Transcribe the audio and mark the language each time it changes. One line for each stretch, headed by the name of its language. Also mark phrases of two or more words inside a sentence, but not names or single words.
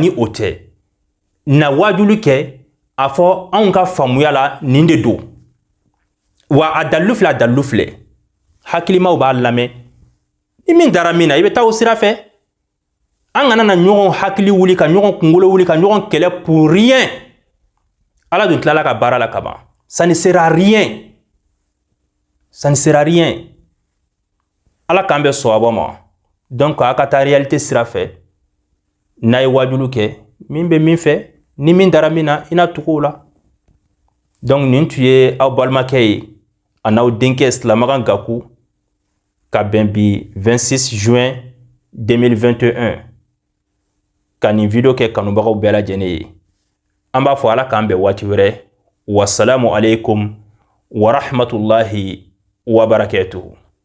Bambara: ni o tɛ na wajulu kɛ a fɔ anw ka faamuya la nin de don wa a dalilu filɛ hakilimaw b'a lamɛn ni min dara min na i bɛ taa o sira fɛ an kana na ɲɔgɔn hakili wuli ka ɲɔgɔn kunkolo wuli ka ɲɔgɔn kɛlɛ
French: pour rien
Bambara: ala dun tilala ka baara la kaban
French: ça ne sert à rien Ça ne sert à rien.
Bambara: Ala k'an bɛ sɔwabɔ ma. Donc a ka taa réalité sira fɛ. N'a ye wajulu kɛ, min bɛ min fɛ, ni min dara min na, i na tugu o la. Donc nin tun ye aw balimakɛ ye, a n'aw denkɛ Silamakan Gaku, ka bɛn bi 26 juin 2021. Ka nin video kɛ kanubagaw bɛɛ lajɛlen ye. An b'a fɔ Ala k'an bɛn waati wɛrɛ.
Arabic: والسلام عليكم ورحمة الله وبركاته.